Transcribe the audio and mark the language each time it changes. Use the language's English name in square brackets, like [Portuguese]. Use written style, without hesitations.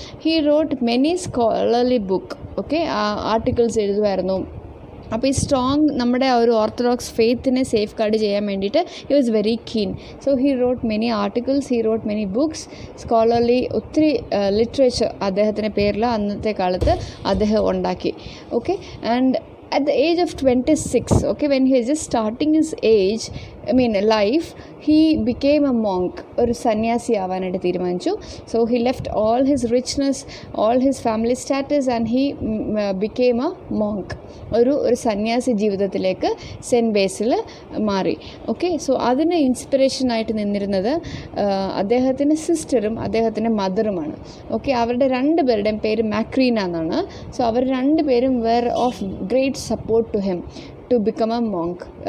[English] He wrote many scholarly book. Okay, [Malayalam] articles എഴുതുമായിരുന്നു. അപ്പോൾ ഈ strong നമ്മുടെ ആ ഒരു ഓർത്തഡോക്സ് ഫെയ്ത്തിനെ സേഫ് ഗാർഡ് ചെയ്യാൻ വേണ്ടിയിട്ട് [English] He was very keen. So he wrote many articles, he wrote many books, scholarly [Malayalam] ഒത്തിരി literature അദ്ദേഹത്തിൻ്റെ പേരിൽ അന്നത്തെ കാലത്ത് അദ്ദേഹം ഉണ്ടാക്കി. [English] Okay, and at the age of 26, okay, when he is just starting his life, he became a monk. [Malayalam] ഒരു സന്യാസി ആവാനായിട്ട് തീരുമാനിച്ചു. [English] So he left all his richness, all his family status, and he became a monk. [Malayalam] ഒരു സന്യാസി ജീവിതത്തിലേക്ക് cent ബേസിൽ മാറി. Okay, so അതിന് ഇൻസ്പിറേഷനായിട്ട് നിന്നിരുന്നത് അദ്ദേഹത്തിൻ്റെ സിസ്റ്ററും അദ്ദേഹത്തിൻ്റെ മദറുമാണ്. [English] okay, [Malayalam] അവരുടെ രണ്ടുപേരുടെയും പേര് മാക്രീന എന്നാണ്. സോ അവർ രണ്ടുപേരും [English] Were of great support to him to become a monk.